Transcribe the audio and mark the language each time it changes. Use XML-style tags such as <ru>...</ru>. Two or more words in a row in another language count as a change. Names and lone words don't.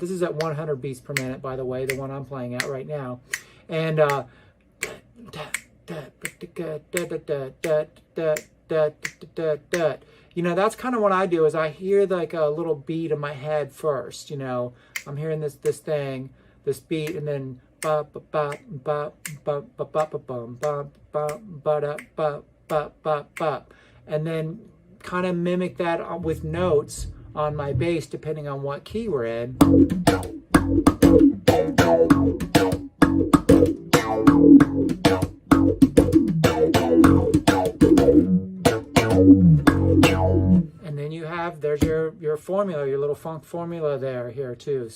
<en>This is at 100 beats per minute, by the way, the one I'm playing at right now. And you know, that's kind of what I do, is I hear like a little beat in my head first. You know, I'm hearing this thing, this beat, and then ba ba ba ba ba ba ba ba bum ba ba ba ba ba ba ba, and then kind of mimic that with notes on my bass depending on what key we're in. And then you have, there's your formula, your little funk formula there here too.</en>